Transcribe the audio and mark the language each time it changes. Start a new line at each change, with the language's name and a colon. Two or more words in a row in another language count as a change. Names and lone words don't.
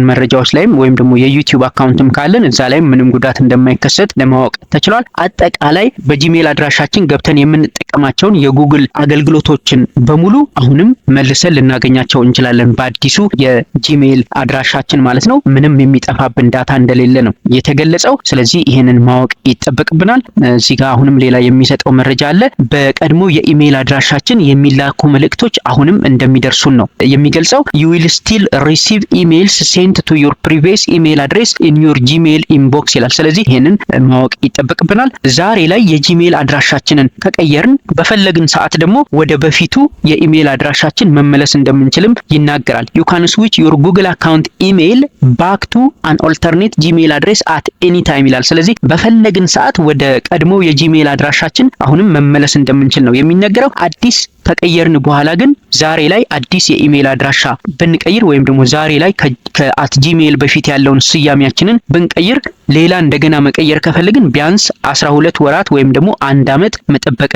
Amharic: መረጃዎች ላይም ወይም ደግሞ የዩቲዩብ አካውንትም ካለን እዛ ላይም ምንም ጉዳት እንደማይከሰት ለማወቅ ተችሏል። አጠቃላይ በጂሜል አድራሻችን ገብተን የምንጠቀማቸውን የጉግል አገልግሎቶችን በሙሉ አሁንም መልሰን ልናገኛቸው እንችላለን በአዲሱ የጂሜል አድራሻችን ማለት ነው። ምንም የሚጠፋብን ዳታ እንደሌለ ነው የተገለጸው። ስለዚህ ይሄንን ማወቅ ይጠበቅብናል። እዚህ ጋር አሁንም ሌላ የሚሰጠው መረጃ አለ። በቀድሞ የኢሜል አድራሻችን የሚላኩ መልእክቶች አሁንም እንደሚደርሱን ነው የሚገልጸው።
English: you will still receive emails sent to your previous email address in your gmail inbox
Amharic: ይላል። ስለዚህ ይሄንን ማወቅ ይጠበቅብናል። ዛሬ ላይ የጂሜል አድራሻችንን ከቀየርን በፈለግን ሰዓት ደግሞ ወደ በፊቱ የኢሜል አድራሻችን መመለስ እንደምንችልም ይናገራል።
English: you can switch your Google account email back to an alternate Gmail address at any time
Amharic: ይላል። ስለዚህ በፈለግን ሰዓት ወደ ቀድሞ የጂሜል አድራሻችን አሁንም መመለስ እንደምንችል ነው የሚነገረው። አዲስ ከቀየርን በኋላ ግን ዛሬ ላይ አዲስ የኢሜል አድራሻ ብንቀይር ወይም ደግሞ ዛሬ ላይ ከ@gmail በፊት ያለውን ስያሜያችንን ብንቀይር ሌላ እንደገና መቀየር ከፈለግን ቢያንስ 12 ወራት ወይም ደግሞ 1 ዓመት መጠበቅ